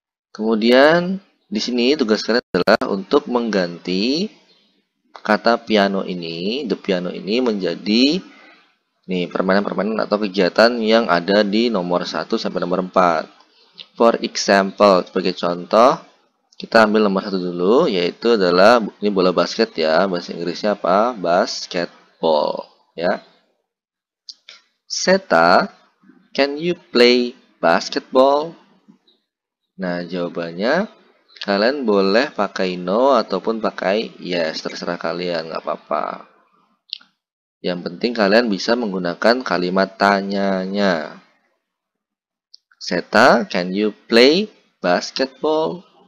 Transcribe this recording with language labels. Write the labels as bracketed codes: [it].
[id] Kemudian di sini tugas kalian adalah untuk mengganti kata piano ini, the piano ini menjadi nih permainan-permainan atau kegiatan yang ada di nomor 1 sampai nomor 4. [en] For example, [id] sebagai contoh, kita ambil nomor 1 dulu, yaitu adalah ini bola basket ya. Bahasa Inggrisnya apa? Basket. [en] basketball, ya. Seta, can you play basketball? [id] Nah, jawabannya kalian boleh pakai no ataupun pakai yes, terserah kalian, nggak apa-apa. Yang penting kalian bisa menggunakan kalimat tanyanya. [en] Seta, can you play basketball?